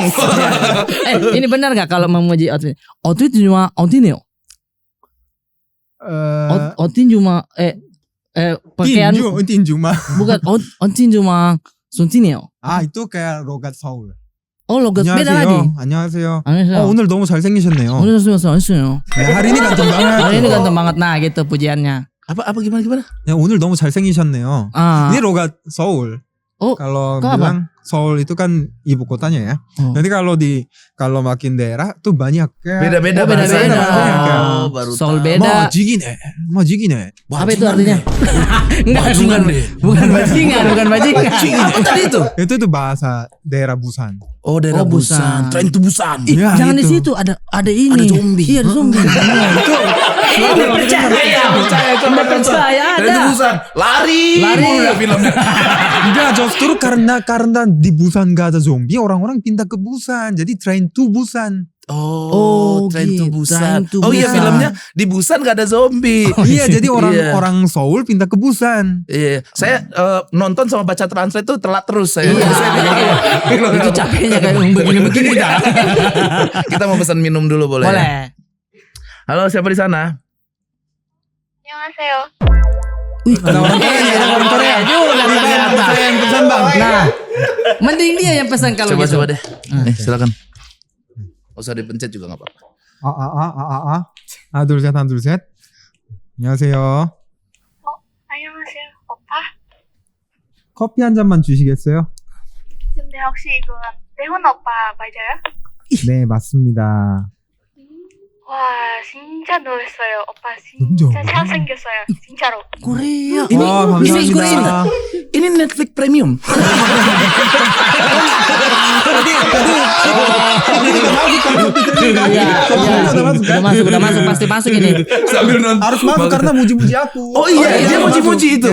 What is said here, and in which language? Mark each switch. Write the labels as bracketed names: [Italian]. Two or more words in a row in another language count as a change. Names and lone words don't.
[Indonesian] Ini benar nggak kalau memuji outfit? Outfit cuma outfitnya. Outfit cuma pakaian Tinju mah. bukan outfit cuma suntin요. itu kayak logat Seoul. Oh logat beda lagi. [Korean] 안녕하세요. 안녕하세요. 오늘 너무 잘생기셨네요. [Indonesian] Oh, sudah. [Korean] 네, [Indonesian] hari ini ganteng banget. Hari ini ganteng banget nah gitu pujiannya. Apa gimana? [Korean] 야, 오늘 너무 잘생기셨네요. Ah. [Indonesian] Ini logat Seoul. Oh, Kalau kok apa? bilang Seoul itu kan ibu kotanya ya. Oh. Nanti kalau makin daerah tuh banyak kayak Beda-beda Oh, beda-beda. bahasanya. Oh, baru Seoul tahu. beda. [Korean] Majigine. [Indonesian] Apa itu artinya? Enggak, Bajingan deh. bukan bajingan, bukan bajingan. Apa tadi itu? Itu tuh bahasa daerah Busan. Oh, daerah Oh, Busan. Busan. Train to Busan. Ih, Ya, jangan di itu. situ ada ini. Ada zombie. Iya, ada zombie. Percaya, percaya, Nggak percaya Train ada. to Busan. Lari. Lari. Udah filmnya. Enggak, justru karena di Busan gak ada zombie, orang-orang pindah ke Busan. Jadi train to Busan. Oh, Train to gitu. Busan. Train to Oh iya, Busan. filmnya di Busan gak ada zombie. Iya, jadi Iya. orang Seoul pindah ke Busan. Iya, saya nonton sama baca translate tuh telat terus saya. Iya. Saya bingung. Itu capeknya kayak begini-begini dah. Kita mau pesan minum dulu boleh? ya? Boleh. Halo, siapa di sana? [Korean] 안녕하세요. Wih, [Indonesian] Ada orang Korea, ada orang Korea. Saya yang pesan, Bang. Nah, mending dia yang pesan kalau Coba gitu. coba deh. Silakan. Gak usah dipencet juga gak apa-apa. [Korean] 하나 둘 셋. 안녕하세요. 안녕하세요. 오빠? 커피 한 잔만 주시겠어요? 근데 혹시 이거 대훈 오빠 맞아요? 네, 맞습니다. 와, 진짜 놀랐어요. 오빠 진짜 잘생겼어요. 진짜로. [Indonesian] Korea. Ini [Korean] 감사합니다. [Indonesian] ini Netflix Premium. Iya, udah masuk, pasti masuk ini. Sambil nonton. harus masuk karena muji-muji aku. Oh iya, dia muji-muji itu.